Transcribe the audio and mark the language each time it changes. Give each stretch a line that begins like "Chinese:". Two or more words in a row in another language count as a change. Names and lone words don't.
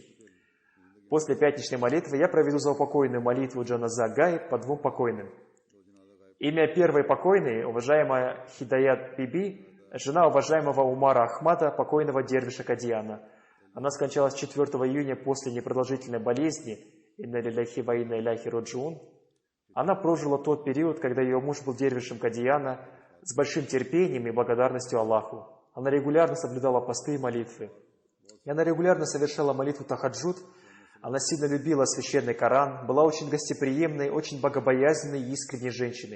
Russian: После пятничной молитвы я проведу заупокойную молитву Джаназа Гай по двум покойным. Имя первой покойной, уважаемая Хидаят Биби, жена уважаемого Умара Ахмада, покойного дервиша Кадьяна. Она скончалась 4 июня после непродолжительной болезни.
Arabic: إنا لله وإنا إليه راجعون.
Russian: Она прожила тот период, когда ее муж был дервишем Кадьяна, с большим терпением и благодарностью Аллаху. Она регулярно соблюдала посты и молитвы. И она регулярно совершала молитву Тахаджуд. Она сильно любила священный Коран, была очень гостеприимной, очень богобоязненной и искренней женщиной.